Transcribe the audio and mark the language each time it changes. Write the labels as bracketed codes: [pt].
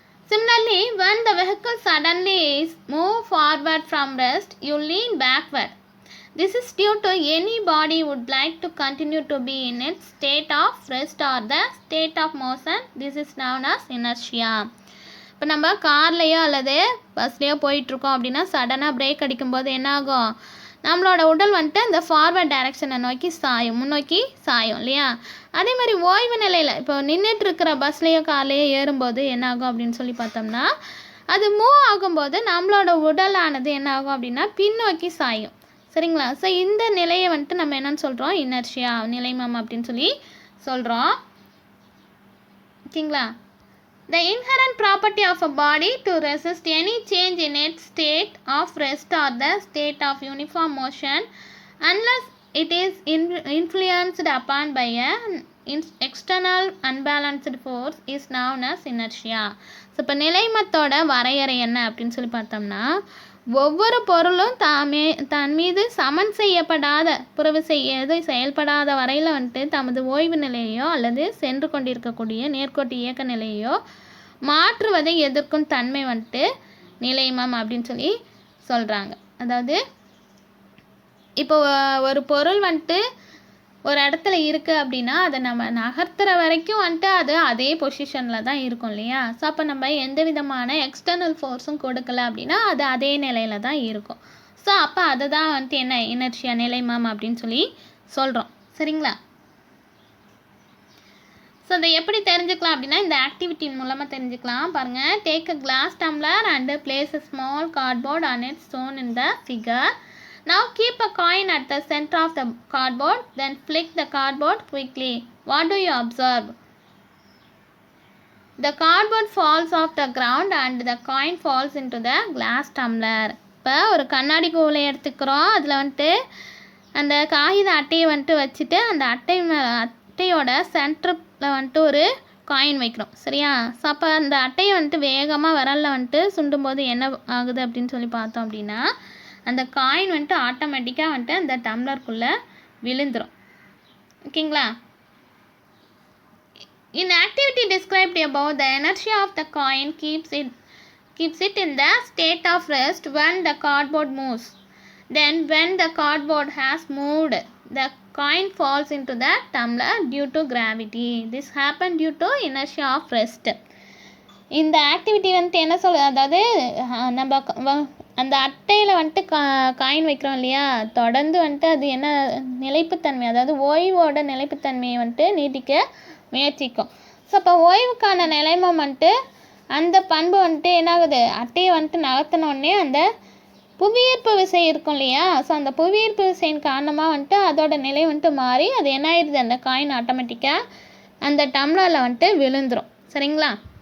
[en] Similarly, when the vehicle suddenly moves forward from rest, you lean backward. This is due to any body would like to continue to be in its state of rest or the state of motion. This is known as inertia. [ta] இப்போ நம்ம கார்லேயோ அல்லது பஸ்லேயோ போயிட்டுருக்கோம் அப்படின்னா சடனாக break அடிக்கும்போது என்ன ஆகும், நம்மளோட உடல் வந்துட்டு அந்த ஃபார்வர்ட் டைரக்ஷனை நோக்கி சாயும், முன்னோக்கி சாயும் இல்லையா. அதே மாதிரி ஓய்வு நிலையில் இப்போ நின்றுட்டு இருக்கிற பஸ்லேயோ கார்லேயோ ஏறும்போது என்ன ஆகும் அப்படின்னு சொல்லி பார்த்தோம்னா, அது மூவ் ஆகும்போது நம்மளோட உடலானது என்ன ஆகும் அப்படின்னா பின்னோக்கி சாயும். சரிங்களா. ஸோ இந்த நிலையை வந்துட்டு நம்ம என்னன்னு சொல்கிறோம், இனர்ஷியா, நிலைமம் அப்படின்னு சொல்லி சொல்கிறோம். ஓகேங்களா. [en] The inherent property of a body to resist any change in its state of rest or the state of uniform motion unless it is influenced upon by an external unbalanced force is known as inertia. [ta] So இப்போ நிலைமத்தோட வரையறை என்ன அப்படின்னு சொல்லி பார்த்தோம்னா, ஒவ்வொரு பொருளும் தன் மீது சமன் செய்யப்படாத புறவிசை எது செயல்படாத வரையில் வந்துட்டு தமது ஓய்வு நிலையோ அல்லது சென்று கொண்டிருக்கக்கூடிய நேர்கோட்டு இயக்க நிலையோ மாற்றுவதை எதிர்க்கும் தன்மை வந்துட்டு நிலைமம் அப்படின்னு சொல்லி சொல்கிறாங்க. அதாவது இப்போ ஒரு பொருள் வந்துட்டு ஒரு இடத்துல இருக்குது அப்படின்னா அதை நம்ம நகர்த்துற வரைக்கும் வந்துட்டு அது அதே பொசிஷனில் தான் இருக்கும் இல்லையா. ஸோ அப்போ நம்ம எந்த விதமான எக்ஸ்டர்னல் ஃபோர்ஸும் கொடுக்கல அப்படின்னா அது அதே நிலையில் தான் இருக்கும். ஸோ அப்போ அதை தான் வந்துட்டு என்ன, இனர்ஷியா, நிலைமம் அப்படின்னு சொல்லி சொல்கிறோம். சரிங்களா. ஸோ அதை எப்படி தெரிஞ்சுக்கலாம் அப்படின்னா இந்த ஆக்டிவிட்டியின் மூலமாக தெரிஞ்சுக்கலாம். [en] பாருங்கள், take a glass tumbler and place a small cardboard on it shown in the figure. Now keep a coin at the center of the cardboard, then flick the cardboard quickly. What do you observe? The cardboard falls off the ground and the coin falls into the glass tumbler. [ta] இப்போ ஒரு கண்ணாடி குவளை எடுத்துக்கிறோம், அதில் வந்துட்டு அந்த காகித அட்டையை வந்துட்டு வச்சுட்டு அந்த அட்டையோட சென்டரில் வந்துட்டு ஒரு காயின் வைக்கிறோம். சரியா. ஸோ அப்போ அந்த அட்டையை வந்துட்டு வேகமாக விரலில் வந்துட்டு சுண்டும்போது என்ன ஆகுது அப்படின்னு சொல்லி பார்த்தோம் அப்படின்னா அந்த காயின் வந்துட்டு ஆட்டோமேட்டிக்காக வந்துட்டு அந்த டம்ளருக்குள்ளே விழுந்துடும். ஓகேங்களா. [en] In activity described above, the inertia of the coin keeps it in the state of rest when the cardboard moves. Then when the cardboard has moved, the coin falls into the tumbler due to gravity. This happened due to inertia of rest. [ta] இந்த activity வந்துட்டு என்ன அதாவது நம்ம அந்த அட்டையில் வந்துட்டு coin வைக்கிறோம் இல்லையா, தொடர்ந்து வந்துட்டு அது என்ன நிலைப்புத்தன்மை, அதாவது ஓய்வோட நிலைப்புத்தன்மையை வந்துட்டு நீட்டிக்க முயற்சிக்கும். ஸோ அப்போ ஓய்வுக்கான நிலைமம் வந்துட்டு அந்த பண்பு வந்துட்டு என்னாகுது, அட்டையை வந்துட்டு நகர்த்தினோடனே அந்த புவியீர்ப்பு விசை இருக்கும் இல்லையா, ஸோ அந்த புவியீர்ப்பு விசையின் காரணமாக வந்துட்டு அதோட நிலை வந்துட்டு மாறி அது என்ன ஆயிடுது, அந்த காயின் ஆட்டோமேட்டிக்காக அந்த டம்ளரில் வந்துட்டு விழுந்துடும். சரிங்களா?